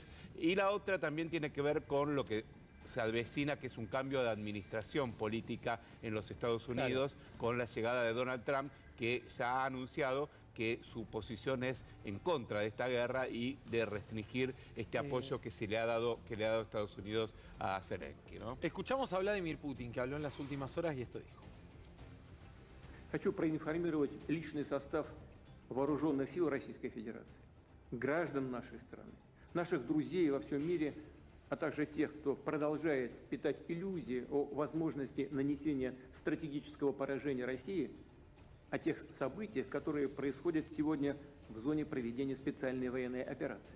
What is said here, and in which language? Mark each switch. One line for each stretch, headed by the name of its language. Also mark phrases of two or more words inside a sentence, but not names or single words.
Spanish: Y la otra también tiene que ver con lo que se avecina, que es un cambio de administración política en los Estados Unidos, claro, con la llegada de Donald Trump, que ya ha anunciado que su posición es en contra de esta guerra y de restringir este apoyo que le ha dado Estados Unidos a Zelensky, ¿no? Escuchamos a Vladimir Putin, que habló en las últimas horas, y esto dijo.
Russian: Хочу проинформировать личный состав вооруженных сил Российской Федерации, граждан нашей страны, наших друзей во всем мире, а также тех, кто продолжает питать иллюзии о возможности нанесения стратегического поражения России, о тех событиях, которые происходят сегодня в зоне проведения специальной военной операции.